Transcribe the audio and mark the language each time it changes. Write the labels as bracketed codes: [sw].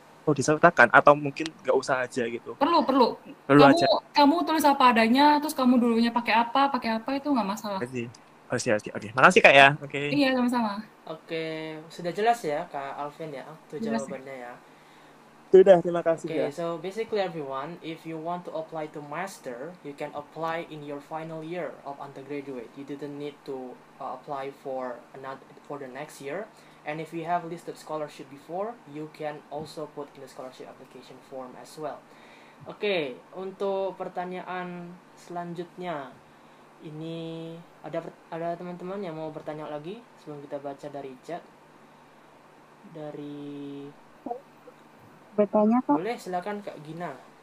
[id] perlu disertakan atau mungkin nggak usah aja gitu? Perlu. Perlu aja. Kamu tulis apa adanya, terus kamu dulunya pakai apa itu nggak masalah. Oke. Makasih Kak ya. Oke. Iya, sama-sama. Oke, sudah jelas ya Kak Alvin ya, itu Jelas ya? jawabannya ya. Sudah, terima kasih Okay, ya. [en] so basically everyone, if you want to apply to master, you can apply in your final year of undergraduate. You didn't need to apply for the next year. And if you have listed scholarship before, you can also put in the scholarship application form as well. [id] Oke, untuk pertanyaan selanjutnya, ini ada teman-teman yang mau bertanya lagi sebelum kita baca dari chat. Dari Bertanya Kak. boleh silakan Kak Gina.